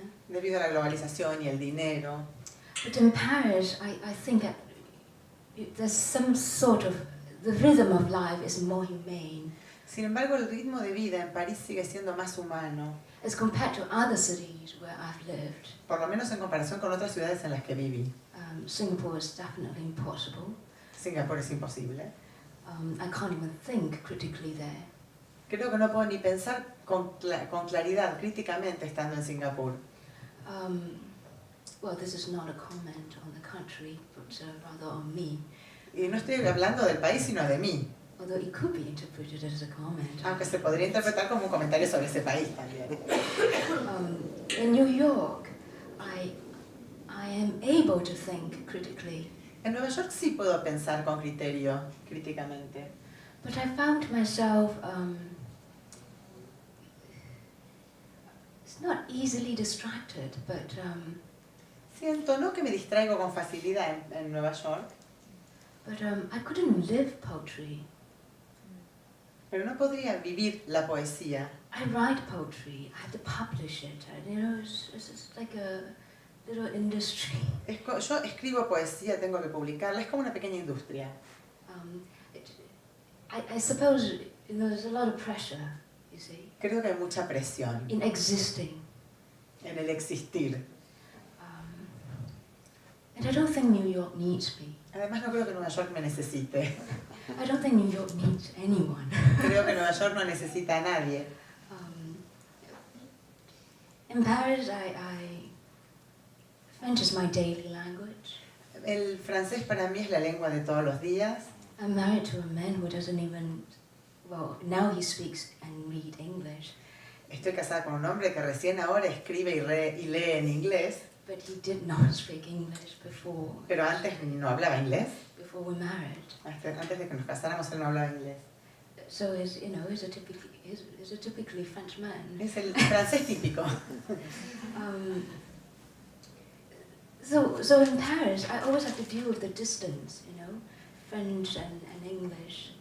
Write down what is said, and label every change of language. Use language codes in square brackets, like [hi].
[es] Debido a la globalización y el dinero. [en] But in Paris, I think that there's some sort of, the rhythm of life is more humane [es] Sin embargo, el ritmo de vida en París sigue siendo más humano, [en] as compared to other cities where I've lived. [es] por lo menos en comparación con otras ciudades en las que viví. [en] Singapore is definitely impossible. [es] Singapur es imposible. [en] I can't even think critically there. [es] Creo que no puedo ni pensar con claridad, críticamente, estando en Singapur. [en] Well, this is not a comment on the country, but rather on me. [es] Y no estoy hablando del país, sino de mí. [en] Although it could be interpreted as a comment. [es] Aunque se podría interpretar como un comentario sobre ese país también. [en] In New York, I am able to think critically. [es] En Nueva York sí puedo pensar con criterio, críticamente. [en] But I found myself, it's not easily distracted, but [es] Siento, no que me distraigo con facilidad en Nueva York, [en] I couldn't live poetry. [es] pero no podría vivir la poesía. [en] I write poetry, I have to publish it, and, you know, it's like a little industry. [es] Yo escribo poesía, tengo que publicarla, es como una pequeña industria. [en] I suppose, you know, there's a lot of pressure, you see, [es] Creo que hay mucha presión [en] in existing. [es] en el existir. [en] And I don't think New York needs me. [es] Además no creo que Nueva York me necesite. [en] I don't think New York needs anyone. [es] Creo que Nueva York no necesita a nadie. [en] In Paris, French is my daily language. [es] El francés para mí es la lengua de todos los días. [en] I'm married to a man who doesn't even, well, now he speaks and read English, [es] Estoy casada con un hombre que recién ahora escribe y lee en inglés, [en] but he did not speak English before [es] pero antes no hablaba inglés. [en] we married. [es] Antes de que nos casáramos él no hablaba inglés. [en] So he's, you know, he's a typically French man. [es] Es el francés típico. [en] So in Paris, I always have to deal with the distance, you know, French and English.